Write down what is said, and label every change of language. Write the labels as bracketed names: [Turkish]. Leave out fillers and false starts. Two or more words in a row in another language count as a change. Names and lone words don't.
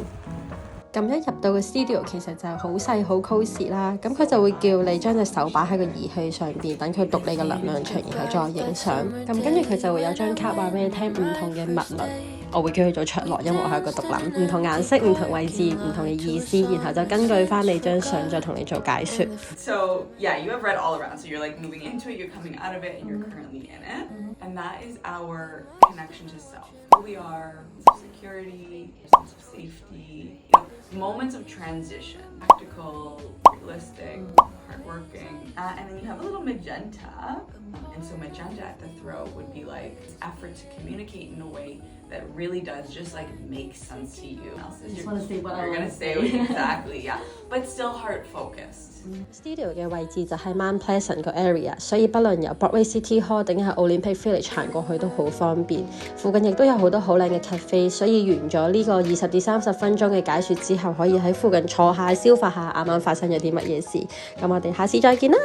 [Cantonese] 咁一入到個 studio 其實就好細好 cosy 啦，咁佢就會叫你將隻手擺喺個儀器上邊，等佢讀你個能量場，然後再影相。咁跟住佢就會有張卡話俾你聽唔同嘅脈輪，我會叫佢做卓羅，因為我係一個獨男，唔同顏色、唔同位置、唔同嘅意思，然後就根據翻你張相再同你做解說。 [English] So yeah, you have red all around. So you're like moving into it, you're coming out of it, and you're currently in it. And that is our connection to self. Who we are, sense of security, sense of safety, moments of transition, practical, realistic, hardworking. And then you have a little magenta. And so magenta at the throat would be like this effort to communicate in a way that really does just like make sense to you. I just want to say what You're gonna say exactly, yeah. But still heart focused. [Cantonese] Studio 嘅位置就係 Mount Pleasant 個 area， 所以不論由 Broadway City Hall 定係 Olympic Village 行過去都好方便。附近亦都有好多好靚嘅 cafe， 所以完咗呢個20至30分鐘嘅解說之後，可以喺附近坐下消化下啱啱發生咗啲乜嘢事。咁我哋下次再見啦！